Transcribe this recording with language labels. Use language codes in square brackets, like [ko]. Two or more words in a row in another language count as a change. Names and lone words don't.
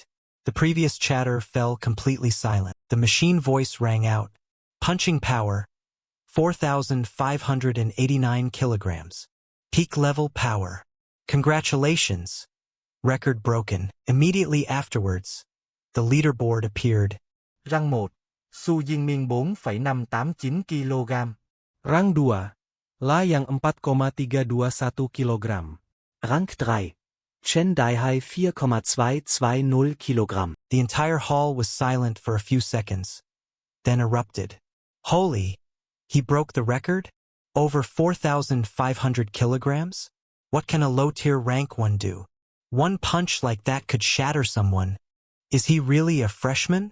[en] The previous chatter fell completely silent. The machine voice rang out. Punching power, 4,589 kilograms. Peak level power. Congratulations. Record broken. Immediately afterwards, the leaderboard appeared. Rang 1. Su Jinming 4,589 kg. Rang 2. La yang 4,321 kg. Rang 3. Chen Daihai 4,220 kg. The entire hall was silent for a few seconds, then erupted. Holy! He broke the record? Over 4,500 kilograms? What can a low-tier rank 1 do? One punch like that could shatter someone. Is he really a freshman?